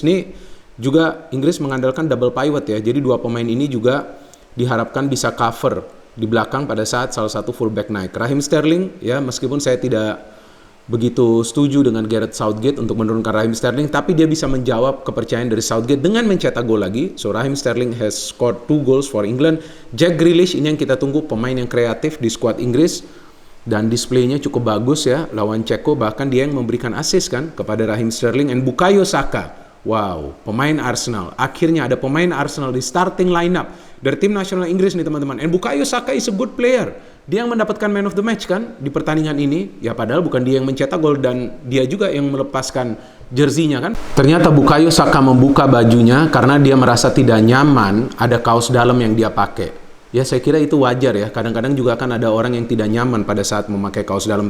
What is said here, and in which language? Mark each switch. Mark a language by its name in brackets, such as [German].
[Indonesian] Ini juga Inggris mengandalkan double pivot ya. Jadi 2 pemain ini juga diharapkan bisa cover di belakang pada saat salah satu fullback naik. Raheem Sterling ya, meskipun saya tidak begitu setuju dengan Gareth Southgate untuk menurunkan Raheem Sterling, tapi dia bisa menjawab kepercayaan dari Southgate dengan mencetak gol lagi. [English] So Raheem Sterling has scored 2 goals for England. [Indonesian] Jack Grealish ini yang kita tunggu, pemain yang kreatif di skuad Inggris dan displaynya cukup bagus ya lawan Ceko, bahkan dia yang memberikan assist kan kepada Raheem Sterling. And Bukayo Saka, Wow, pemain Arsenal. Akhirnya ada pemain Arsenal di starting lineup dari tim nasional Inggris nih teman-teman. [English] And Bukayo Saka is a good player. [Indonesian] Dia yang mendapatkan man of the match kan di pertandingan ini. Ya padahal bukan dia yang mencetak gol dan dia juga yang melepaskan jersinya kan. Ternyata Bukayo Saka membuka bajunya karena dia merasa tidak nyaman ada kaos dalam yang dia pakai. Ya saya kira itu wajar ya. Kadang-kadang juga kan ada orang yang tidak nyaman pada saat memakai kaos dalam.